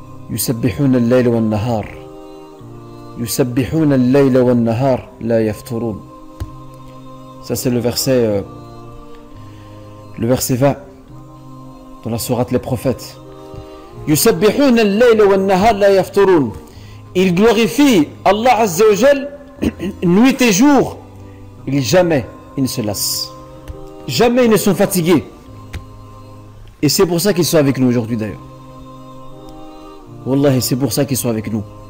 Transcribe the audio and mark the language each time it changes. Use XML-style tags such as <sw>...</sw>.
<ar>يسبحون الليل والنهار يسبحون الليل والنهار لا يفترون.</ar> <fr>Ça c'est le verset 20 dans la sourate Les Prophètes.</fr> <ar>يسبحون الليل والنهار لا يفترون.</ar> <fr>Ils glorifient Allah Azza wa Jal nuit et jour. Jamais ils ne se lassent. Jamais ils ne sont fatigués. Et c'est pour ça qu'ils sont avec nous aujourd'hui d'ailleurs. Wallahi, c'est pour ça qu'ils sont avec nous.</fr>